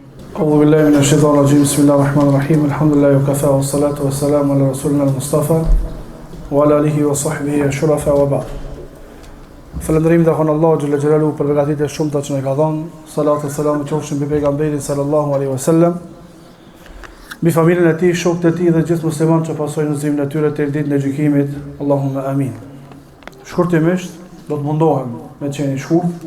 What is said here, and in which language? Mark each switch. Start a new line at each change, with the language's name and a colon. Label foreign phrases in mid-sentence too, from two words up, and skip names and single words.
Arabic: أعوذ بالله من الشيطان الرجيم بسم الله الرحمن الرحيم الحمد لله وكفى والصلاة والسلام على رسولنا المصطفى وعلى آله وصحبه الشرفاء وبعد.
Albanian: Falënderim dhe thonë
Arabic: الله جل جلاله
Albanian: për begatitët e shumta që na ka dhënë. Salatu selam qofshin mbi pejgamberin
Arabic: صلى الله عليه وسلم,
Albanian: mbi familjen e tij, shokët e tij dhe gjithë muslimanët që pasojnë udhëzimin e tyre deri ditën e gjykimit.
Arabic: اللهم آمين.
Albanian: Shkurtimisht do të mundohem me të qenë shkurt.